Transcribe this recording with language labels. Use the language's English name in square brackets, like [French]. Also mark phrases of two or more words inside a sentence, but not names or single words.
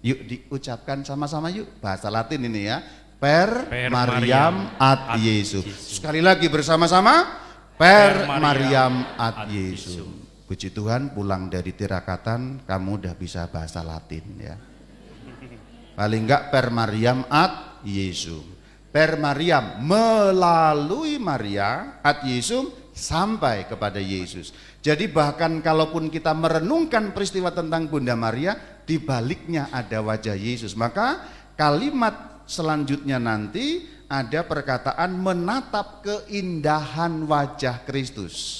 [Indonesian] Yuk diucapkan sama-sama yuk, bahasa Latin ini ya. [Latin] Per Mariam ad Jesum. [Indonesian] Sekali lagi bersama-sama, [Latin] per Mariam ad Jesum. [Indonesian] Puji Tuhan, pulang dari tirakatan kamu udah bisa bahasa Latin ya. Paling enggak [Latin] per Mariam ad Jesum. Per Mariam, [Indonesian] melalui Maria [Latin] ad Jesum [Indonesian] sampai kepada Yesus. Jadi bahkan kalaupun kita merenungkan peristiwa tentang Bunda Maria, di baliknya ada wajah Yesus. Maka kalimat selanjutnya nanti ada perkataan menatap keindahan wajah Kristus.